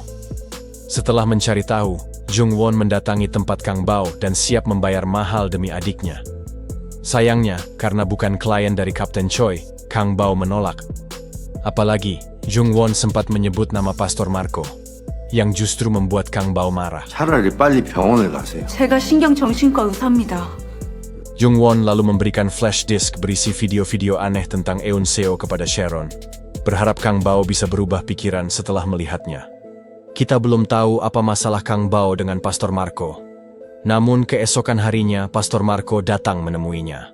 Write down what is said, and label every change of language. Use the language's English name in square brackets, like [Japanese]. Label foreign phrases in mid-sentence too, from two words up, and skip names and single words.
[Indonesian] Setelah mencari tahu, Jung Won mendatangi tempat Kang Bao dan siap membayar mahal demi adiknya. Sayangnya, karena bukan klien dari Kapten Choi, Kang Bao menolak. Apalagi, Jung Won sempat menyebut nama Pastor Marco, yang justru membuat Kang Bao marah. [Korean] 차라리 빨리 병원을 가세요. 제가 신경정신과 의사입니다. [Indonesian] Jung Won lalu memberikan [English] flash disk [Indonesian] berisi video-video aneh tentang Eun Seo kepada Sharon, berharap Kang Bao bisa berubah pikiran setelah melihatnya. Kita belum tahu apa masalah Kang Bao dengan Pastor Marco. Namun keesokan harinya, Pastor Marco datang menemuinya.